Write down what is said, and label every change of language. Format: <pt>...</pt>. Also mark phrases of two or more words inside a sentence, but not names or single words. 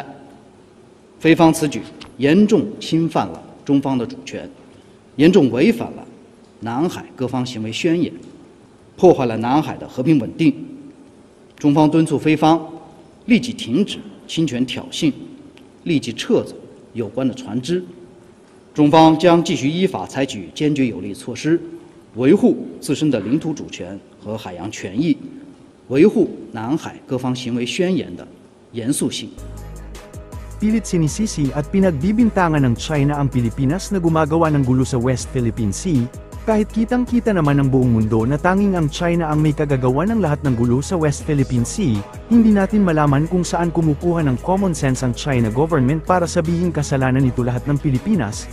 <zh>菲方此举严重侵犯了中方的主权，严重违反了南海各方行为宣言， 破坏了南海的和平稳定，中方敦促菲方立即停止侵权挑衅，立即撤走有关的船只。中方将继续依法采取坚决有力措施，维护自身的领土主权和海洋权益，维护南海各方行为宣言的严肃性。</zh> <tl>Pilit sinisisi at pinagbibintangan ng China ang Pilipinas na gumagawa ng gulo sa West Philippine Sea, kahit kitang-kita naman ng buong mundo na tanging ang China ang may kagagawa ng lahat ng gulo sa West Philippine Sea. Hindi natin malaman kung saan kumukuha ng</tl> <en>common sense</en> <tl>ang China government para sabihin kasalanan nito lahat ng Pilipinas.</tl>